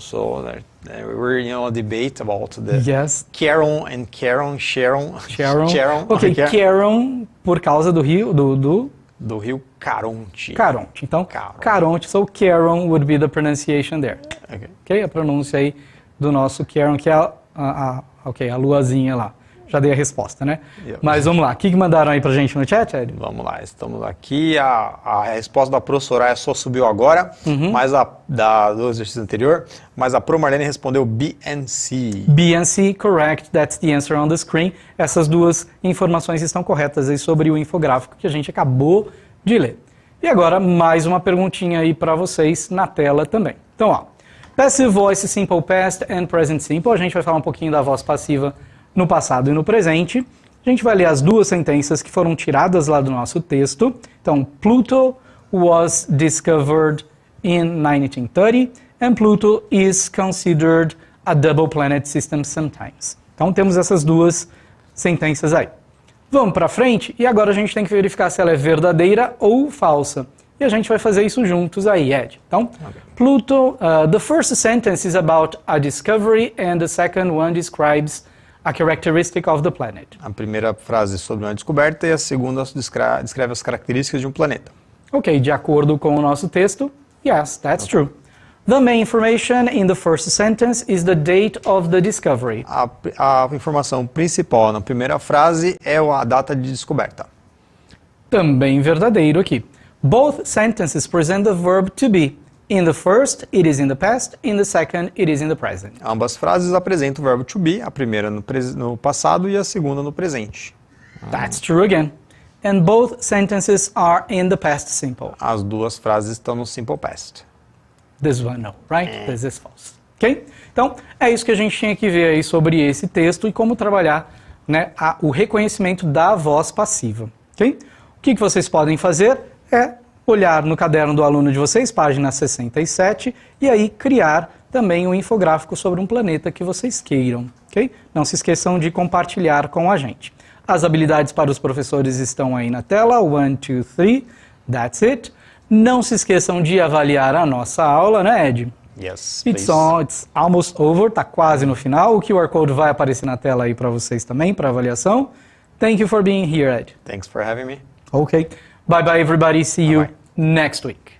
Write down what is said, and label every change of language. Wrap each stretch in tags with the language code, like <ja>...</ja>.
<en>So we're in a debate about the Charon and Charon.</en> <pt>Ok, Charon por causa do rio do rio Caronte. Caronte. Então, Caronte.</pt> <en>So Charon would be the pronunciation there.</en> <pt>Ok, a pronúncia aí do nosso Charon, que é a luazinha lá. Já dei a resposta, né? Mas vamos lá, o que mandaram aí pra gente no chat, Ed? Vamos lá, estamos aqui. A resposta da Pro Soraya só subiu agora, mas do exercício anterior, mas a Pro Marlene respondeu B and C.</pt> <en>B and C, correct, that's the answer on the screen.</en> <pt>Essas duas informações estão corretas aí sobre o infográfico que a gente acabou de ler. E agora, mais uma perguntinha aí para vocês na tela também. Então, ó, Passive Voice, Simple Past and Present Simple. A gente vai falar um pouquinho da voz passiva no passado e no presente. A gente vai ler as duas sentenças que foram tiradas lá do nosso texto.</pt> <en>Então, Pluto was discovered in 1930 and Pluto is considered a double planet system sometimes.</en> <pt>Então, temos essas duas sentenças aí. Vamos para frente e agora a gente tem que verificar se ela é verdadeira ou falsa. E a gente vai fazer isso juntos aí, Ed.</pt> <en>Então, Pluto, the first sentence is about a discovery and the second one describes a characteristic of the planet.</en> <pt>A primeira frase sobre uma descoberta e a segunda descreve as características de um planeta. Ok, de acordo com o nosso texto,</pt> <en>yes, that's true. The main information in the first sentence is the date of the discovery.</en> <pt>A informação principal na primeira frase é a data de descoberta. Também verdadeiro aqui.</pt> <en>Both sentences present the verb to be. In the first, it is in the past. In the second, it is in the present.</en> <pt>Ambas frases apresentam o verbo to be, a primeira no passado e a segunda no presente.</pt> <en>That's true again. And both sentences are in the past simple.</en> <pt>As duas frases estão no simple past.</pt> <en>This one no, right? This is false. Ok?</en> <pt>Então, é isso que a gente tinha que ver aí sobre esse texto e como trabalhar, né, o reconhecimento da voz passiva. Ok? O que vocês podem fazer é olhar no caderno do aluno de vocês, página 67, e aí criar também um infográfico sobre um planeta que vocês queiram. Ok? Não se esqueçam de compartilhar com a gente. As habilidades para os professores estão aí na tela. 1, 2, 3.</pt> <en>That's it.</en> <pt>Não se esqueçam de avaliar a nossa aula, né, Ed?</pt> <en>Yes, It's almost over,</en> <pt>tá quase no final. O QR Code vai aparecer na tela aí para vocês também, para avaliação.</pt> <en>Thank you for being here, Ed. Thanks for having me. Okay. Bye-bye, everybody. See you next week.</en>